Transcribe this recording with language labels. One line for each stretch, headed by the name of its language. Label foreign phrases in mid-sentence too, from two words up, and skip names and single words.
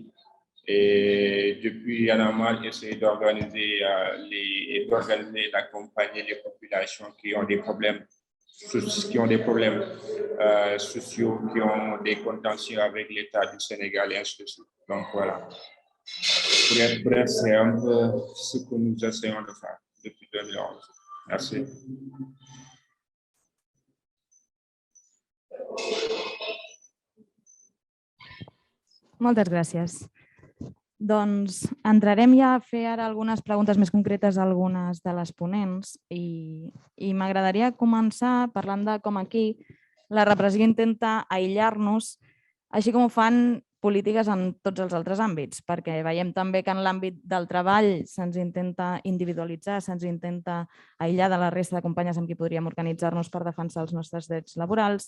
French: Et depuis, Y en a marre essaie d'organiser et d'accompagner les populations qui ont des problèmes sociaux, qui ont des contentieux avec l'État du Sénégal et ainsi de suite. Donc voilà. Pour être bref, c'est un peu ce que nous essayons de faire depuis 2011. Merci.
Catalan: Moltes gràcies. Doncs entrarem ja a fer ara algunes preguntes més concretes a algunes de les ponents i m'agradaria començar parlant de com aquí la repressió intenta aïllar-nos, així com ho fan polítiques en tots els altres àmbits, perquè veiem també que en l'àmbit del treball se'ns intenta individualitzar, se'ns intenta aïllar de la resta de companyes amb qui podríem organitzar-nos per defensar els nostres drets laborals.